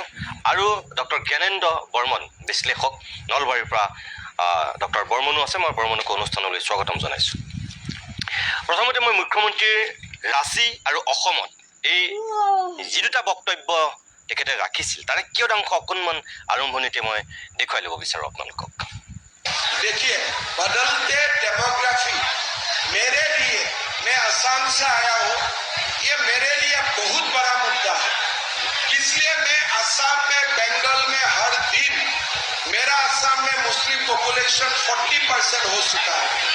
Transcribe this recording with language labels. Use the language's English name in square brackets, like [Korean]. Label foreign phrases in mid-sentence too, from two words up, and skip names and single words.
[Assamese] আৰু ডক্টৰ জ্ঞানেন্দ্ৰ বৰ্মন বিশ্লেষক নলবাৰীৰ পৰা ডক্টৰ বৰ্মনো আছে, মই বৰ্মনকো অনুষ্ঠানলৈ স্বাগতম জনাইছোঁ। প্ৰথমতে মই মুখ্যমন্ত্ৰীৰ ৰাঁচী আৰু অসমত এই যি দুটা বক্তব্য তেখেতে ৰাখিছিল তাৰে কিয়দাংশ অকণমান আৰম্ভণিতে মই দেখুৱাই ল'ব বিচাৰোঁ আপোনালোকক। [Hindi] देखिए, बदलते डेमोग्राफी मेरे लिए, मैं असम से आया हूँ, ये मेरे लिए बहुत बड़ा मुद्दा है। इसलिए मैं असम में, बंगाल में हर दिन मेरा असम में [English] Muslim population [Hindi] 40% हो चुका है।